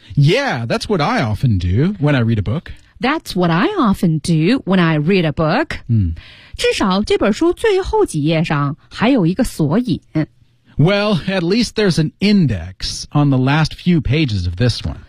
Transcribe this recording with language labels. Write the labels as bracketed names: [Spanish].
[English] Yeah, that's what I often do when I read a book. That's what I often do when I read a book. [Chinese] 至少这本书最后几页上还有一个索引。 [English] Well, at least there's an index on the last few pages of this one.